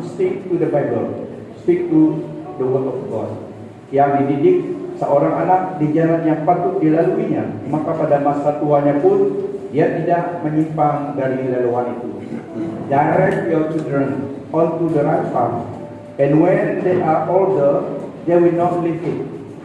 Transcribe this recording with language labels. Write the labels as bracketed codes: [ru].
[en] Stick to the Bible, stick to the word of God. [ms] Yang dididik seorang anak di jalan yang patut dilaluinya, maka pada masa tuanya pun dia tidak menyimpang dari laluan itu. [en] Direct your children onto the right path, and when they are older, they will not leave it.